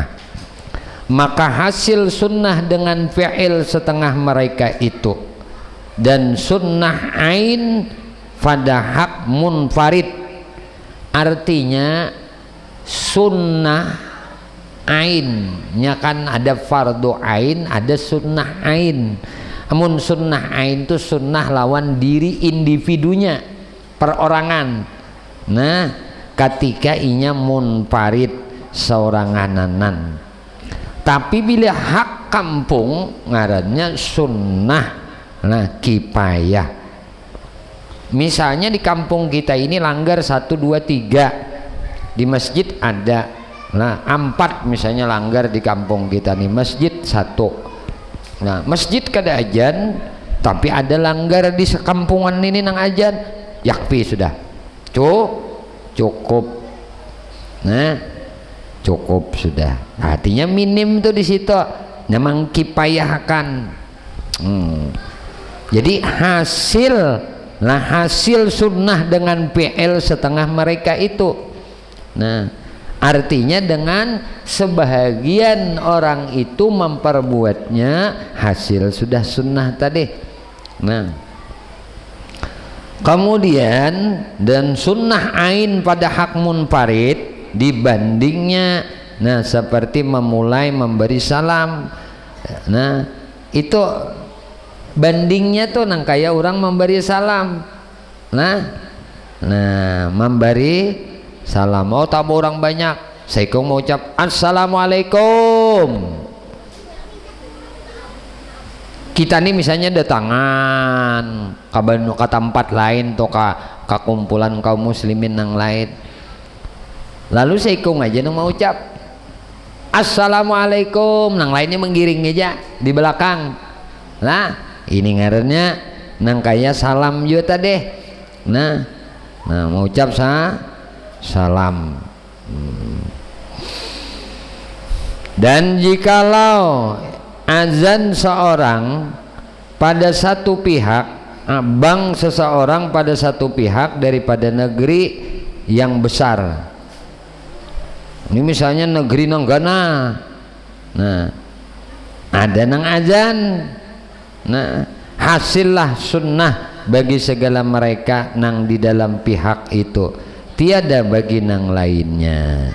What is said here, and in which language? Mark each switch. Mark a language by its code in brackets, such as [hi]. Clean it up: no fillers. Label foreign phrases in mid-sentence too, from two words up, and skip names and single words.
[id] Maka hasil sunnah dengan fi'il setengah mereka itu dan sunnah ain pada hak munfarid. Artinya sunnah ainnya kan ada fardu ain, ada sunnah ain. [bjn] Amun sunnah ain itu sunnah lawan diri individunya, perorangan. Nah ketika inya munfarid seorangananan. Tapi bila hak kampung ngarannya sunnah kifayah. [id] Misalnya di kampung kita ini langgar 1, 2, 3, di masjid ada, nah 4 misalnya langgar di kampung kita nih, masjid 1. [bjn] Nah masjid kada ajan tapi ada langgar di sekampungan ini nang ajan, yakfi sudah, cukup. [id] Nah cukup sudah, artinya minim tuh di situ, memang kipayahkan. Jadi hasil sunnah dengan PL setengah mereka itu. Nah artinya dengan sebahagian orang itu memperbuatnya hasil sudah sunnah tadi. Nah kemudian dan sunnah ain pada hak munfarid dibandingnya, nah seperti memulai memberi salam. [bjn] Nah itu bandingnya tuh nang kayak orang memberi salam. [id] Nah memberi salam, oh tamu orang banyak, saya mau ucap assalamualaikum. [bjn] Kita nih misalnya datangan ke tempat lain atau ke kumpulan kaum muslimin yang lain, lalu saya aja nang mau ucap assalamualaikum, nang lainnya menggiring aja di belakang. Nah ini ngarannya nang kaya salam juga tadi. [id] Nah mau ucap salam. Dan jikalau azan seorang pada satu pihak, bang seseorang [bjn] pada satu pihak daripada negeri yang besar, ini misalnya negeri Nanggana, nah ada nang azan, nah hasillah sunnah bagi segala mereka nang di dalam pihak itu, tiada bagi nang lainnya.